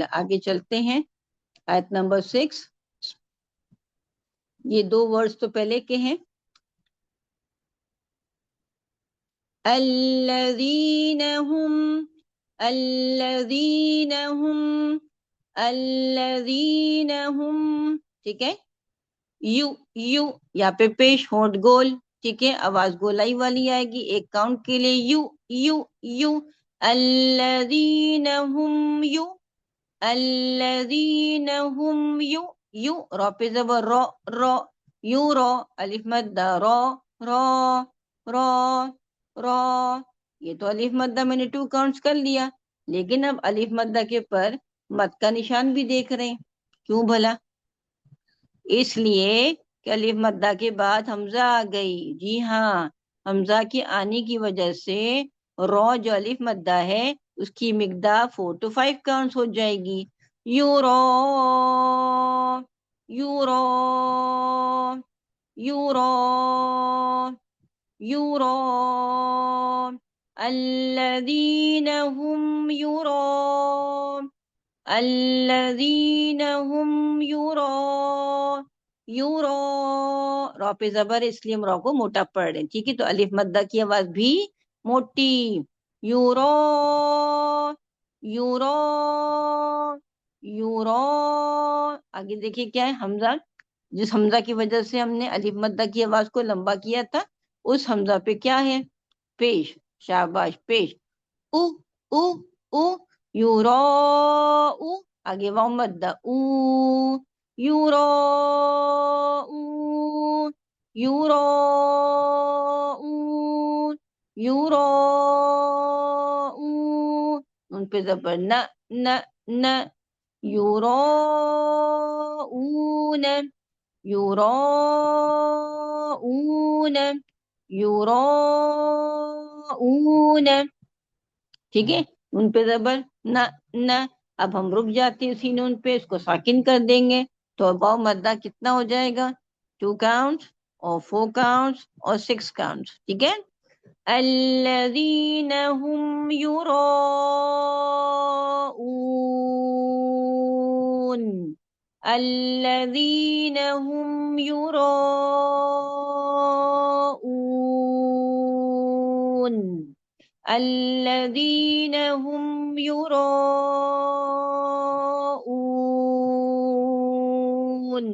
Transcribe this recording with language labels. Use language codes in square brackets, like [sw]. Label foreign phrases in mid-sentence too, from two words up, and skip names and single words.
[ur] آگے چلتے ہیں. آیت نمبر 6. یہ دو ورڈز تو پہلے کے ہیں. [ar] الذین هم، الذین هم، الذین هم، [ur] ٹھیک ہے. یو یو، یہاں پہ پیش ہونٹ گول، ٹھیک ہے. آواز گولائی والی آئے گی ایک کاؤنٹ کے لیے. [ar] یو یو یو، الذین هم یو، الذین هم یو یو. [ur] رو پہ زبر رو رو، یو رو. الف مدہ رو رو رو رو. یہ تو الف مدہ میں نے 2 کاؤنٹس کر لیا، لیکن اب الف مدہ کے پر مد کا نشان بھی دیکھ رہے ہیں. کیوں بھلا؟ اس لیے کہ الف مدہ کے بعد حمزہ آ گئی. جی ہاں، حمزہ کے آنے کی وجہ سے رو جو الف مدہ ہے اس کی مقدار 4 to 5 کاؤنٹس ہو جائے گی. [ar] یو رو یو رو یو رو یو رو، الذین هم یرون، الذین هم یرون یورو. [ur] رو پہ زبر ہے، اس لیے ہم رو کو موٹا پڑھ رہے ہیں، ٹھیک ہے. تو الف مدہ کی آواز بھی موٹی. [ar] یورو یورو یورو. [ur] آگے دیکھیے کیا ہے. حمزہ، جس حمزہ کی وجہ سے ہم نے الف مدہ کی آواز کو لمبا کیا تھا، اس حمزہ پہ کیا ہے؟ پیش. شاباش، پیش. [ar] او او او، یورو او. [ur] آگے واو مدہ او، یورو او یورو او یورو او. ان پہ زبر نہ نہ نہ، [ar] یورو اون، یورو یراؤون، [ur] ٹھیک ہے، ان پہ زبر نہ نہ، اب ہم رک جاتے ہیں اسی نون پہ، اس کو ساکن کر دیں گے، تو واو مدہ کتنا ہو جائے گا؟ 2 counts اور 4 counts اور 6 counts، ٹھیک ہے. [ar] الذین هم یراؤون، الذین هم یراؤون، الذین هم یراؤون.